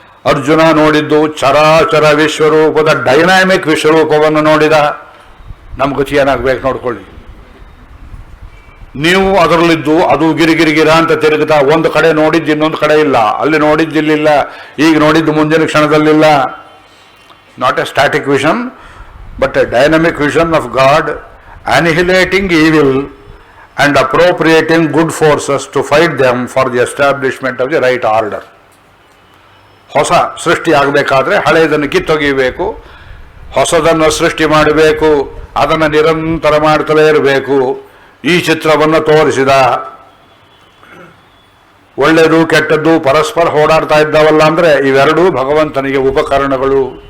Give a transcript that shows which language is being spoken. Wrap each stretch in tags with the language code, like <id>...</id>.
<kn>ಅರ್ಜುನ ನೋಡಿದ್ದು ಚರಾಚರ ವಿಶ್ವರೂಪದ ಡೈನಾಮಿಕ್ ವಿಶ್ವರೂಪವನ್ನು ನೋಡಿದ. ನಮ್ಮ ಗತಿ ಏನಾಗಬೇಕು ನೋಡ್ಕೊಳ್ಳಿ. ನೀವು ಅದರಲ್ಲಿದ್ದು ಅದು ಗಿರಿಗಿರಿಗಿರ ಅಂತ ತಿರುಗುತ್ತಾ ಒಂದು ಕಡೆ ನೋಡಿದ್ದು ಇನ್ನೊಂದು ಕಡೆ ಇಲ್ಲ, ಅಲ್ಲಿ ನೋಡಿದ್ದಿಲ್ಲ, ಈಗ ನೋಡಿದ್ದು ಮುಂದಿನ ಕ್ಷಣದಲ್ಲಿಲ್ಲ.</kn> <en>Not a static vision but a dynamic vision of God, annihilating evil and appropriating good forces to fight them for the establishment of the right order.</en> <kn>ಹೊಸ ಸೃಷ್ಟಿ ಆಗಬೇಕಾದ್ರೆ ಹಳೆಯದನ್ನು ಕಿತ್ತೊಗೆಯಬೇಕು, ಹೊಸದನ್ನು ಸೃಷ್ಟಿ ಮಾಡಬೇಕು, ಅದನ್ನು ನಿರಂತರ ಮಾಡ್ತಲೇ ಇರಬೇಕು. ಈ ಚಿತ್ರವನ್ನು ತೋರಿಸಿದ. ಒಳ್ಳೆಯದು ಕೆಟ್ಟದ್ದು ಪರಸ್ಪರ ಓಡಾಡ್ತಾ ಇದ್ದಾವಲ್ಲ ಅಂದರೆ ಇವೆರಡೂ ಭಗವಂತನಿಗೆ ಉಪಕರಣಗಳು.</kn>